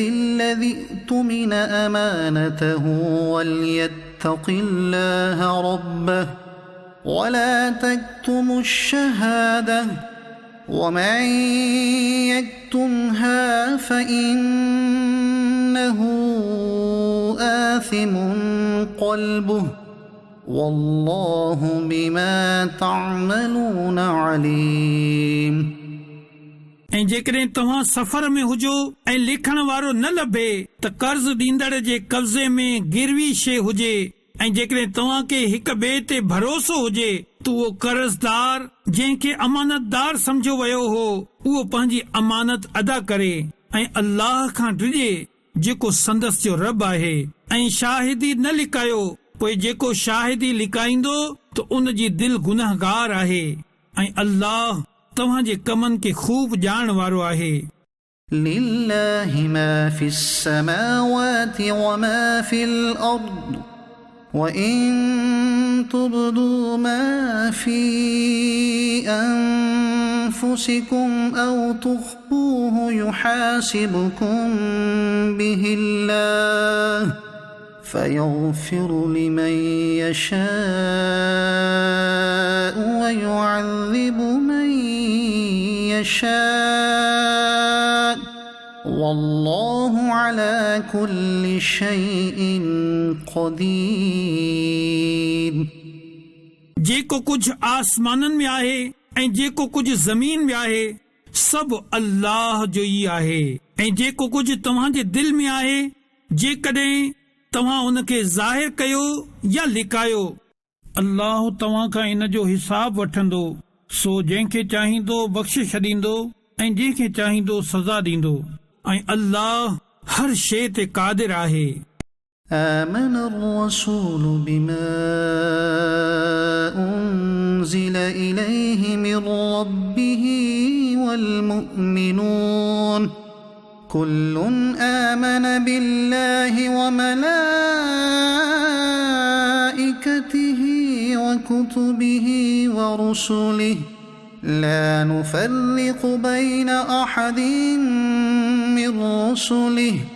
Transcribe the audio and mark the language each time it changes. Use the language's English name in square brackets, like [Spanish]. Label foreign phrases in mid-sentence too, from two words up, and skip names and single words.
[Arabic] الَّذِي اؤْتُمِنَ أَمَانَتَهُ وَلْيَتَّقِ اللَّهَ رَبَّهُ وَلَا تَكْتُمُوا الشَّهَادَةَ وَمَن يَكْتُمْهَا فَإِنَّهُ آثِمٌ قَلْبُهُ وَاللَّهُ بِمَا تَعْمَلُونَ عَلِيمٌ। [Sindhi] ऐं जेकॾहिं तव्हां सफ़र में हुजो ऐं लिखण वारो न लभे त कर्ज़ ॾींदड़ जे कब्ज़े में गिरवी शइ हुजे ऐं जेकॾहिं तव्हां खे हिक ॿिए ते भरोसो हुजे त उहो कर्ज़दार जंहिंखे अमानतदार सम्झो वियो हो उहो पंहिंजी अमानत अदा करे ऐं अल्लाह खां डिॼे जेको संदसि जो रब आहे। ऐं शाहिदी न लिकायो पोइ जेको शाहिदी लिकाईंदो त उन जी दिलि गुनहगार आहे ऐं अल्लाह तव्हांजे कमनि खे खूब ॼाण वारो आहे। [Arabic] لله ما في السماوات وما في الأرض وَإِن تُبْدُوا مَا فِي أَنفُسِكُمْ أَوْ تُخْفُوهُ يُحَاسِبْكُم بِهِ اللَّهُ فَيَغْفِرُ لِمَن يَشَاءُ وَيُعَذِّبُ مَن يَشَاءُ وَاللَّهُ عَلَى كُلِّ شَيْءٍ قَدِيرٌ। [Sindhi] जेको कुझु आसमाननि में आहे ऐं जेको कुझु ज़मीन में आहे सभु अल्लाह जो ई आहे। ऐं जेको कुझु तव्हांजे दिलि में आहे जेकॾहिं तव्हां उन खे ज़ाहिर कयो या लिकायो अल्लाह तव्हां खां इन जो हिसाब वठंदो। सो जंहिंखे चाहींदो बख़्शे छॾींदो ऐं जंहिंखे चाहींदो सज़ा ॾींदो ऐं अल्लाह हर शइ ते क़ादिर आहे। [Arabic] آمن الرسول بما أنزل إليه من ربه والمؤمنون كل آمن بالله وملائكته وكتبه ورسله لا نفرق بين أحد من رسله